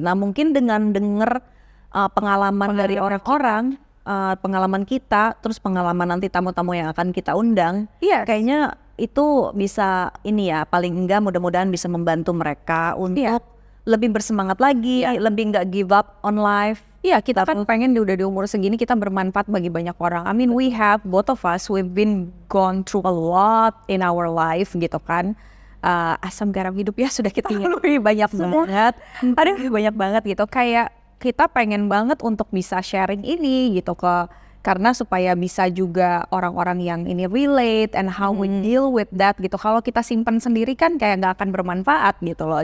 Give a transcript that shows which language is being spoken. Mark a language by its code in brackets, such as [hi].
[id] Nah mungkin dengan denger pengalaman dari orang-orang, pengalaman kita, terus pengalaman nanti tamu-tamu yang akan kita undang, [en] Yes. [id] kayaknya itu bisa ini ya, paling enggak mudah-mudahan bisa membantu mereka untuk lebih bersemangat lagi, lebih nggak [en] give up on life. [id] Iya, kita kan pengen udah di umur segini kita bermanfaat bagi banyak orang. [en] I mean, we have, both of us, we've been gone through a lot in our life [id] gitu kan. Asam garam hidup ya sudah kita lalui banyak banget. Aduh, banyak banget gitu. Kayak kita pengen banget untuk bisa sharing ini gitu karena supaya bisa juga orang-orang yang ini [en] relate and how we deal with that [id] gitu. Kalau kita simpan sendiri kan kayak nggak akan bermanfaat gitu loh.